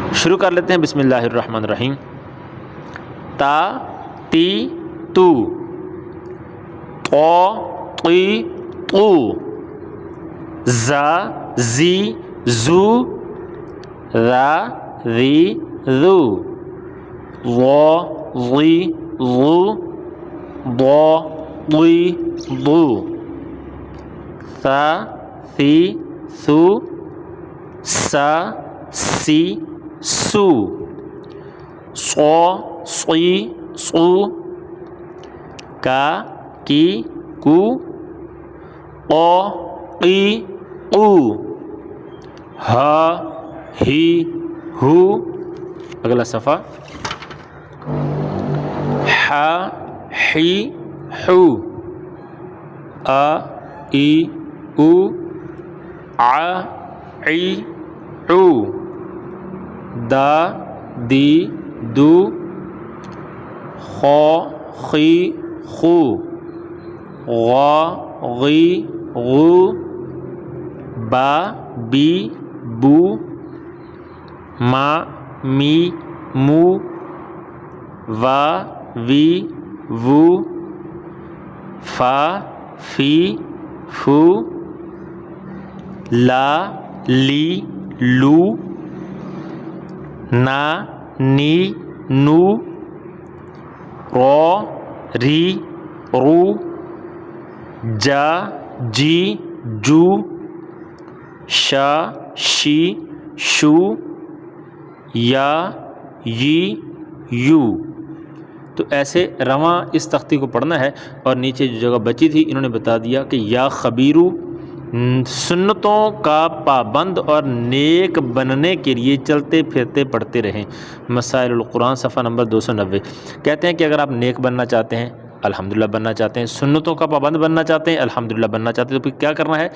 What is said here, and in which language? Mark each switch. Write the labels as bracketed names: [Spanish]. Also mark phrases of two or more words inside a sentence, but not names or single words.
[Urdu] شروع کر لیتے ہیں، [Arabic] بسم اللہ الرحمن الرحیم۔ تا تی تو، تو تی تو، زا زی زو، را ری ذو، وا غی غو، ضا ضی ضو، ثا ثی ثو، سا سی سو، صا صی صو، کا کی کو، قا قی قو، ہا ہی ہو، [Urdu] اگلا صفحہ ح حی حو، آ ای او، ع عی عو، دا دی دو، خ خی خو، غا غی غو، با بی بو، ما می مو، وا وی وو، فا فی فو، لا لی لو، نا نی نو، رو ری رو، جا جی جو، شا شی شو، یا یی یو۔ تو ایسے رواں اس تختی کو پڑھنا ہے، اور نیچے جو جگہ بچی تھی انہوں نے بتا دیا کہ یا خبیرو، سنتوں کا پابند اور نیک بننے کے لیے چلتے پھرتے پڑھتے رہیں۔ مسائل القرآن صفحہ نمبر 290۔ کہتے ہیں کہ اگر آپ نیک بننا چاہتے ہیں، الحمدللہ بننا چاہتے ہیں، سنتوں کا پابند بننا چاہتے ہیں، الحمدللہ بننا چاہتے ہیں، تو پھر کیا کرنا ہے؟